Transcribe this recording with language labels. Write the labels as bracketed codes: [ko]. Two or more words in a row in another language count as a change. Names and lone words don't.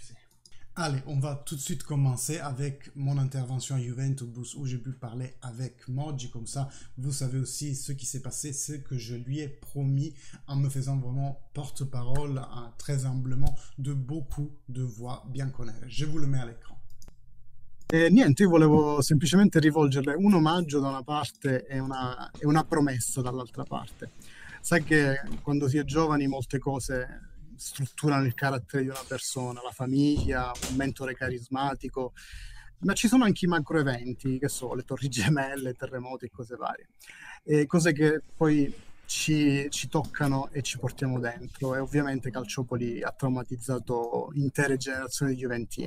[fr] Allez, on va tout de suite commencer avec mon intervention à Juventus où j'ai pu parler avec Moggi, comme ça vous savez aussi ce qui s'est passé, ce que je lui ai promis en me faisant vraiment porte-parole très humblement de beaucoup de voix bianconere. Je vous le mets à l'écran. [it] Niente, io volevo semplicemente rivolgerle un omaggio da una parte e una promessa dall'altra parte. Sai che quando si è giovani molte cose strutturano il carattere di una persona, la famiglia, un mentore carismatico, ma ci sono anche i macro eventi, che so, le torri gemelle, terremoti e cose varie, e cose che poi ci toccano e ci portiamo dentro, e ovviamente Calciopoli ha traumatizzato intere generazioni di Juventini.